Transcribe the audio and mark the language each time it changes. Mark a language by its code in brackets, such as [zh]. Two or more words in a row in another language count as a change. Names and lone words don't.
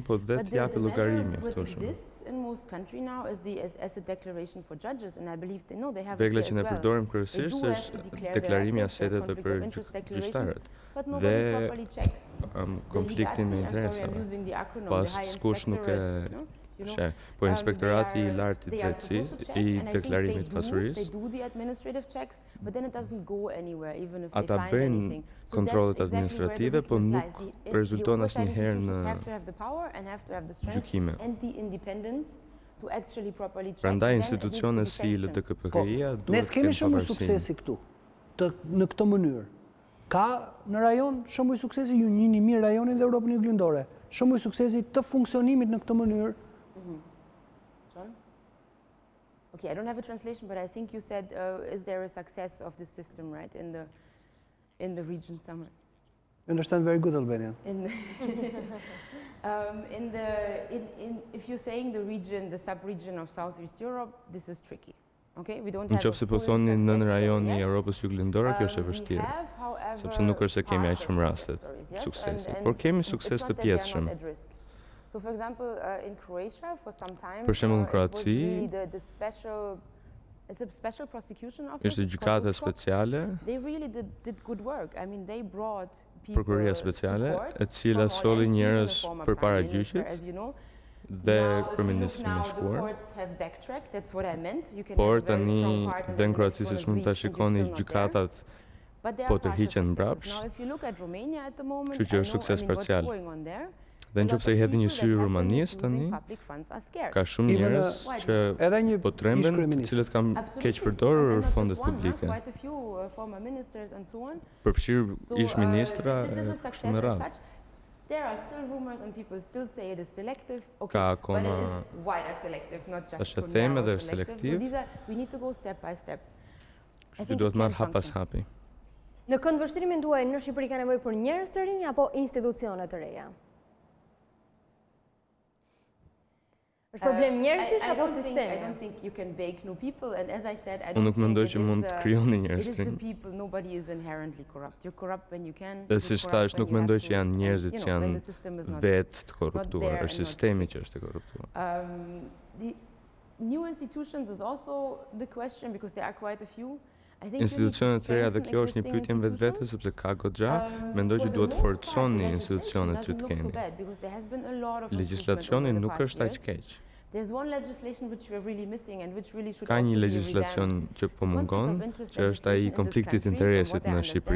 [en] But the measure that exists in most countries now is the asset declaration for judges, and I believe they know they have it here as well. They do have to declare their assets as conflict of interest declarations, but nobody properly checks. The legacy, I'm sorry, I'm using the acronym, the high inspectorate, [sq] Po inspektorati I lartë I drejtësisë I deklarimit të pasurisë. Ata bëjnë kontrollet administrative, po nuk rezulton asnjëherë në gjykime. Prandaj institucione si LDKPK-ja duhet të kenë pavarësi. Ne s'kemi shembull suksesi këtu, në këtë mënyrë. Ka në rajon shembull suksesi, ju njihni mirë rajonin dhe Europën Juglindore. Shembull suksesi të funksionimit në këtë mënyrë. John? [en] Okay, I don't have a translation, but I think you said, is there a success of this system, right, in the region somewhere? You understand very good Albanian. If you're saying the region, the sub-region of Southeast Europe, this is tricky. Okay, we don't have. [sq] Nëse po thoni nën rajoni I Europës Juglindore, kjo është e vështirë, sepse nuk është se kemi aq shumë raste suksesi, por kemi sukses të pjesshëm. [en] So, for example, in Croatia, for some time, [sq] për shembull në Kroaci, [en] it's a special prosecution office. [sq] Është gjykata speciale. They really did good work. I mean, they brought people Prokuroria speciale, e cila solli njerëz përpara gjyqit. Dhe kryeministri më shkuar. Por tani dhe në Kroaci siç mund ta shikoni gjykatat po tërhiqen mbrapsht. Kështu që është sukses parcial. Dhe nëse I hedhë një sy Rumanisë tani, ka shumë njerëz që po tremben, të cilët kanë keq përdorur fondet publike. Përfshirë ish ministra e kështu me radhë. [en] There are still rumors and people still say it is selective. Okay, but it is wider selective, not just so narrow selective. So we need to go step by step. I think [sq] duhet marr hap pas hapi. Në këndvështrimin tuaj në Shqipëri ka nevojë për njerëz të rinj apo institucione të reja? Është problem njerëzish apo sistemi? [en] I don't think you can bake new people, and as I said, I don't think [sq] mendoj që mund të krijoni njerëz të rinj. [en] Nobody is inherently corrupt. You're corrupt when you can. [sq] Dhe si thash, nuk mendoj që janë njerëzit që janë vetë të korruptuar, është sistemi që është I korruptuar. [en] The new institutions is also the question because there are quite a few. [sq] Institucionet të reja dhe kjo është një pyetje vetvete sepse ka goxha, mendoj që duhet forconi institucionet që të keni. Legjislacioni nuk është aq keq. Ka një legjislacion që po mungon, që është ai I konfliktit interesit në Shqipëri.